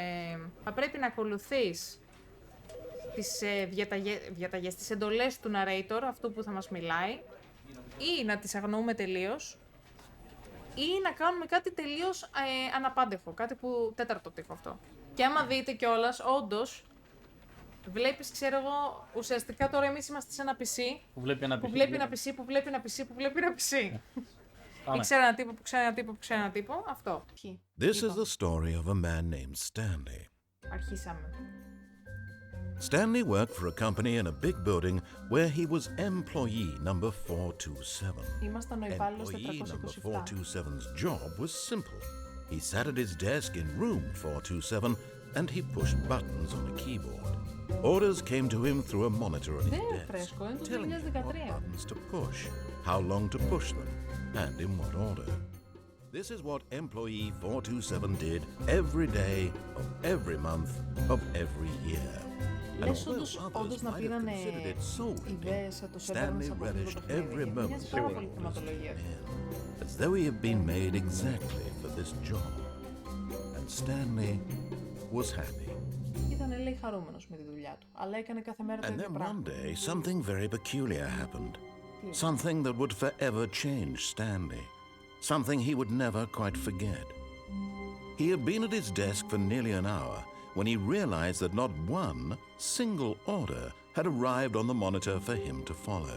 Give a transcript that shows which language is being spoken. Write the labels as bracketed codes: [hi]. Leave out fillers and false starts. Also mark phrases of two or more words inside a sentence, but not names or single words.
[el] Θα πρέπει να ακολουθείς τις διαταγές, τις εντολές του narrator, αυτού που θα μας μιλάει, ή να τις αγνοούμε τελείως, ή να κάνουμε κάτι τελείως αναπάντεχο, κάτι που τέταρτο τείχο αυτό. Και άμα δείτε κιόλας, όντως, βλέπεις, ξέρω εγώ, ουσιαστικά τώρα εμείς είμαστε σε ένα PC, που βλέπει ένα PC. Ή ξέρω ένα τύπο, αυτό. [en] This is the story of a man named Stanley. [el] Αρχίσαμε. [en] Stanley worked for a company in a big building where he was employee number 427. [el] Ήμασταν ο υπάλληλος [en] Employee number 427. 427's job was simple. He sat at his desk in room 427 and he pushed buttons on a keyboard. Orders came to him through a monitor on his desk, telling him what buttons to push, how long to push them, and in what order. This is what employee 427 did every day of every month of every year. [el] Λες όντως να πήρανε ιδέες το Severance από αυτό το παιχνίδι. Μοιάζει πάρα πολύ θεματολογία. [en] As though he had been made exactly for this job. And Stanley was happy. [el] Ήταν, λέει, χαρούμενος με τη δουλειά του, αλλά έκανε κάθε μέρα το ίδιο [en] And then [el] πράγμα. [en] one day something very peculiar happened. Something that would forever change Stanley. Something he would never quite forget. He had been at his desk for nearly an hour when he realized that not one single order had arrived on the monitor for him to follow.